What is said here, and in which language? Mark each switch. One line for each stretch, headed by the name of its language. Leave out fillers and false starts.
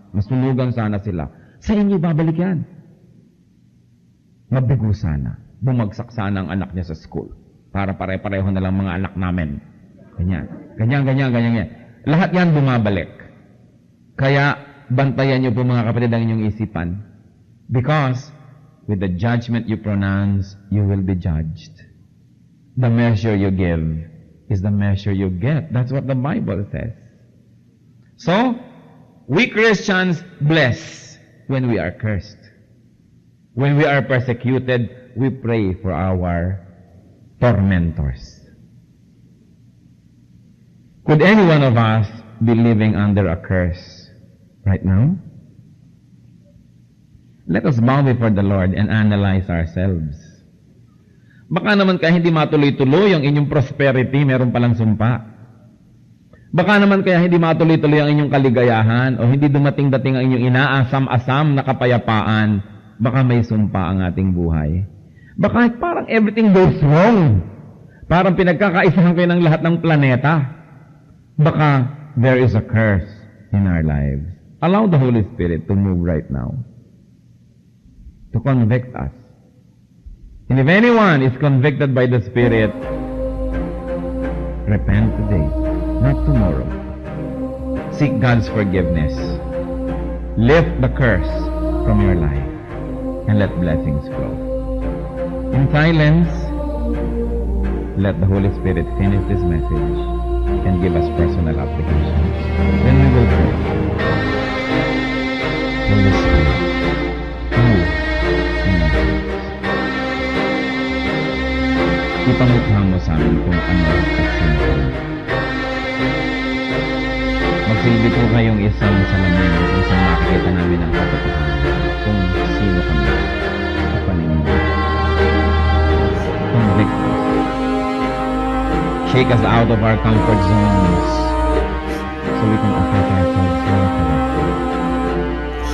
Filipino: Masunugan sana sila. Sa inyo babalik yan. Mabigo sana. Bumagsak sana ang anak niya sa school. Para pare-pareho na lang mga anak namin. Ganyan. Ganyan. Lahat yan bumabalik. Kaya bantayan niyo po mga kapatid ang inyong isipan.
English: Because with the judgment you pronounce, you will be judged. The measure you give is the measure you get. That's what the Bible says. So, we Christians bless when we are cursed. When we are persecuted, we pray for our tormentors. Could any one of us be living under a curse right now? Let us bow before the Lord and analyze ourselves.
Filipino: Baka naman kaya hindi matuloy-tuloy ang inyong prosperity, meron palang sumpa. Baka naman kaya hindi matuloy-tuloy ang inyong kaligayahan o hindi dumating-dating ang inyong inaasam-asam na kapayapaan. Baka may sumpa ang ating buhay. Baka parang
English: everything goes wrong.
Filipino: Parang pinagkakaisahan kayo ng lahat ng planeta. Baka
English: there is a curse in our lives. Allow the Holy Spirit to move right now. To convict us. And if anyone is convicted by the Spirit, repent today, not tomorrow. Seek God's forgiveness. Lift the curse from your life and let blessings flow. In silence, let the Holy Spirit finish this message and give us personal application. Then we will pray. Holy Spirit, move in our hearts.
Filipino: Ipamukha mo sa amin kung ano at sino kami. Magsilbi po kayong isang salamin kung saan makikita namin ang katotohanan kung sino kami sa paningin.
English: Convict us. Shake us out of our comfort zones so we can affect ourselves more correctly.